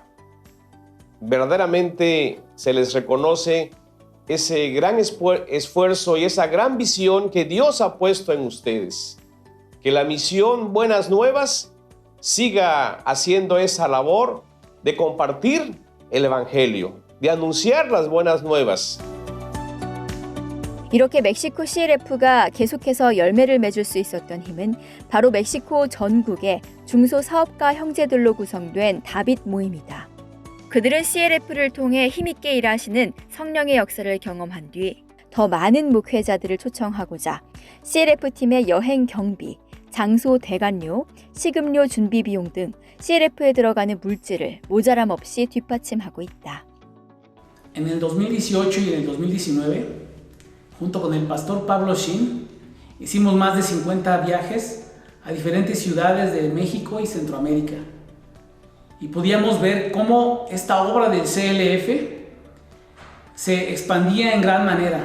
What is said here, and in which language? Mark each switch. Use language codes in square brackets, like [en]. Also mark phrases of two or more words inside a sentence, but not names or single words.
[es] Verdaderamente se les reconoce ese gran esfuerzo y esa gran visión que Dios ha puesto en ustedes. Que la misión Buenas Nuevas siga haciendo esa labor de compartir el Evangelio, de anunciar las buenas nuevas. [ko] 이렇게 멕시코 CLF가 계속해서 열매를 맺을 수 있었던 힘은 바로 멕시코 전국의 중소사업가 형제들로 구성된 다빗 모임이다. 그들은 CLF를 통해 힘있게 일하시는 성령의 역사를 경험한 뒤 더 많은 목회자들을 초청하고자 CLF팀의 여행 경비, 장소 대관료, 식음료 준비 비용 등 CLF에 들어가는 물질을 모자람 없이 뒷받침하고 있다. [es] En el 2018 y en el 2019, junto con el pastor Pablo Chin, hicimos más de 50 viajes a diferentes ciudades de México y Centroamérica. Y podíamos ver cómo esta obra del CLF se expandía en gran manera.